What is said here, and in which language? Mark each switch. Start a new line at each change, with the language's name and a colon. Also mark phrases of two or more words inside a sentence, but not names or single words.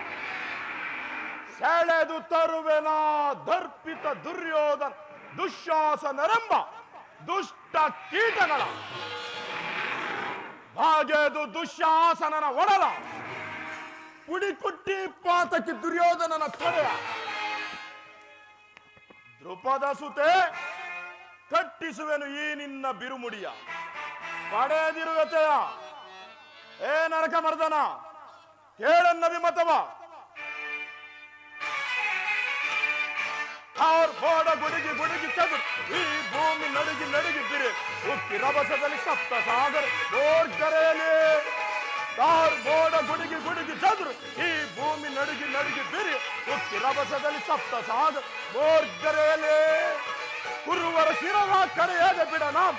Kannada: ಸೆಳೆದು ತರುವೆನ ದರ್ಪಿತ ದುರ್ಯೋಧನ ದುಶ್ಯಾಸನರೆಂಬ ದುಷ್ಟ ಕೀಟಗಳ ಹಾಗೆದು ದುಶ್ಯಾಸನನ ಒಡಲ ಪುಡಿಕುಟ್ಟಿ ಪಾತಕಿ ದುರ್ಯೋಧನನ ತೊಡೆಯ ದ್ರುಪದ ಸುತೆ ಕಟ್ಟಿಸುವೆನು ಈ ನಿನ್ನ ಬಿರುಮುಡಿಯ ಪಡೆದಿರುವೆತೆಯ ಏ ನರಕ ಮರ್ದನ ಕೇಳನ್ನವಿಮತವ ಮೋಡ ಗುಡುಗಿ ಗುಡುಗಿ ಚದುರು ಈ ಭೂಮಿ ನಡುಗಿ ನಡುಗಿದ್ದಿರಿ ಉಕ್ಕಿ ರಭಸದಲ್ಲಿ ಸಪ್ತ ಸಾಗರ ಗೋರ್ಗರೆಯಲ್ಲಿ ಮೋಡ ಗುಡುಗಿ ಗುಡುಗಿ ಚದುರು ಈ ಭೂಮಿ ನಡುಗಿ ನಡುಗಿದ್ದಿರಿ ಉಕ್ಕಿ ರಭಸದಲ್ಲಿ ಸಪ್ತ ಸಾಗರ ಗೋರ್ಗರೆಯಲ್ಲಿ ಕುರುವರ ಶಿರವ ಕಡೆಯಾದ ಬಿಡನ